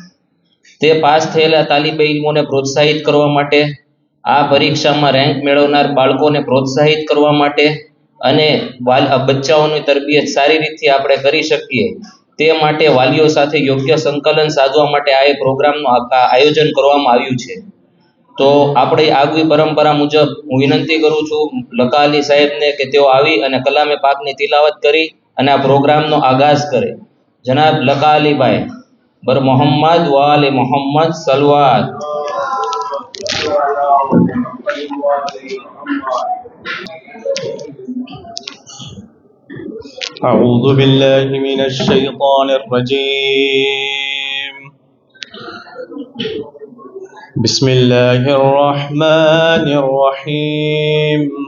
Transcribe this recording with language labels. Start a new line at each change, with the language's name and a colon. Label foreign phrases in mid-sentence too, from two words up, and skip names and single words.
Gujarati: તે પાસ થયેલા તાલીબે ઇલ્મોને પ્રોત્સાહિત કરવા માટે, આ પરીક્ષામાં રેન્ક મેળવનાર બાળકોને પ્રોત્સાહિત કરવા માટે અને બચ્ચાઓની તરબિયત સારી રીતે આપણે કરી શકીએ તે માટે વાલીઓ સાથે યોગ્ય સંકલન સાધવા માટે આ એક પ્રોગ્રામનું આયોજન કરવામાં આવ્યું છે. તો આપણી આગવી પરંપરા મુજબ હું વિનંતી કરું છું લકા અલી સાહેબને કે તેઓ આવી અને કલામે પાકની તિલાવત કરી અને આ પ્રોગ્રામનો આગાઝ કરે. જનાબ લકા અલીભાઈ.
Urdu: بر محمد و آل محمد صلوات.
Arabic: أعوذ بالله من الشيطان الرجيم بسم الله الرحمن الرحيم.